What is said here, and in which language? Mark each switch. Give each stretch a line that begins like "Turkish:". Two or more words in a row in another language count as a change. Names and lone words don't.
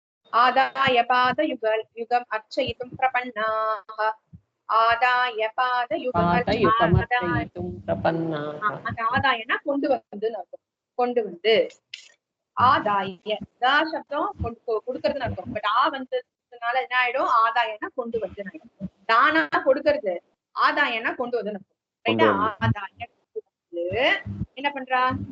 Sanskrit: आदाय पादयुगल युगम अर्चयितुं प्रपन्नाः आदाय पादयुगम आदाय पादयुगमर्चयितुं प्रपन्नाः.
Tamil: அந்த ஆதாயனா கொண்டு வந்துன்னு அர்த்தம். கொண்டு வந்து ஆதாய தா சப்தம் கொடுக்கறதுன்னு அர்த்தம். பட் வந்ததுனால என்ன ஆயிடும்? ஆதாயனா கொண்டு வந்து ஆயிடும். தானா கொடுக்கறது, ஆதாயனா கொண்டு வந்து அர்த்தம். ரைட்டா? ஆதாய என்ன பண்றா?